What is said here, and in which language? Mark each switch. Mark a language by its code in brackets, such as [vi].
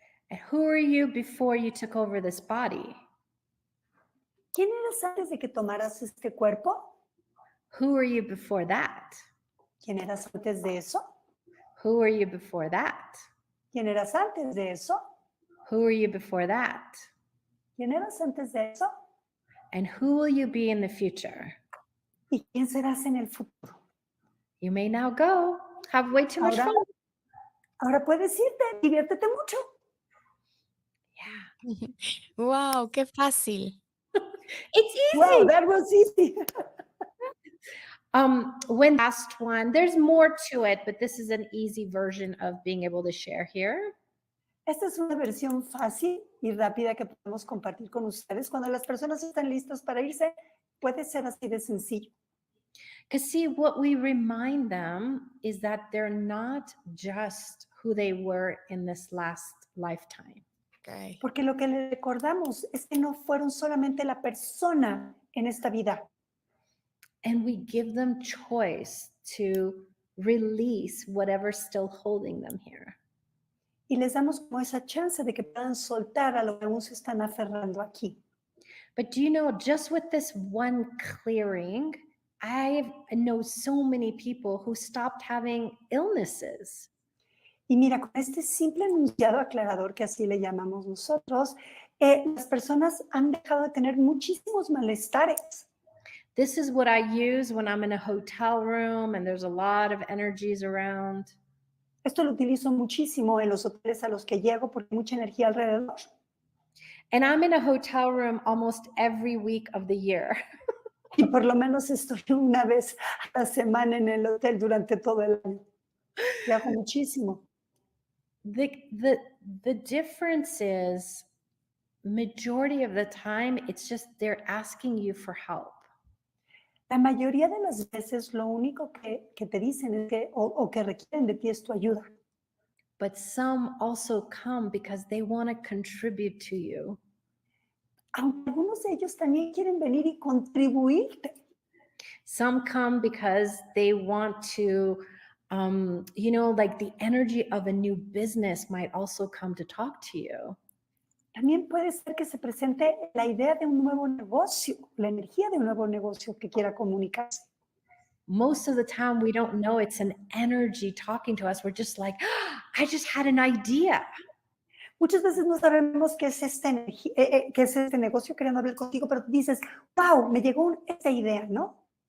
[en] And who are you before you took over this body? [es] ¿Quién eras antes de que tomaras este cuerpo? [en] Who are you before that? [es] ¿Quién eras antes de eso? [en] Who are you before that? [es] ¿Quién eras antes de eso? [en] Who are you before that? [es] ¿Quién eras antes de eso? [en] And who will you be in the future? [es] ¿Y quién serás en el futuro? [en] You may now go. Have way too much [es] Ahora, [en] fun. [es] ahora puedes irte, diviértete mucho. [en] Yeah. [es] Wow, qué fácil. [en] It's easy. Wow, that was easy. When last one, there's more to it, but this is an easy version of being able to share here. [es] Esta es una versión fácil y rápida que podemos compartir con ustedes. Cuando las personas están listas para irse, puede ser así de sencillo. [en] Because see, what we remind them is that they're not just who they were in this last lifetime. Okay. [es] Porque lo que le recordamos es que no fueron solamente la persona en esta vida. [en] And we give them choice to release whatever's still holding them here. [es] Y les damos como esa chance de que puedan soltar a lo que aún se están aferrando aquí. [en] But do you know, just with this one clearing, I know so many people who stopped having illnesses. [es] Y mira, con este simple enunciado aclarador, que así le llamamos nosotros, las personas han dejado de tener muchísimos malestares. [en] This is what I use when I'm in a hotel room and there's a lot of energies around. [es] Esto lo utilizo muchísimo en los hoteles a los que llego porque hay mucha energía alrededor. [en] And I'm in a hotel room almost every week of the year. [es] Y por lo menos estoy una vez a la semana en el hotel durante todo el año. Viajo muchísimo. [en] The difference is majority of the time it's just they're asking you for help. [es] La mayoría de las veces lo único que te dicen es que, o que requieren de ti es tu ayuda. [en] But some also come because they want to contribute to you. [es] Aunque algunos de ellos también quieren venir y contribuirte. [en] Some come because they want to, like the energy of a new business might also come to talk to you. [es] También puede ser que se presente la idea de un nuevo negocio, la energía de un nuevo negocio que quiera comunicarse. [en] Most of the time, we don't know it's an energy talking to us. We're just like, I just had an idea. [es] Muchas veces no sabemos qué es qué es este negocio queriendo hablar contigo, pero dices, wow, me llegó esta idea, ¿no?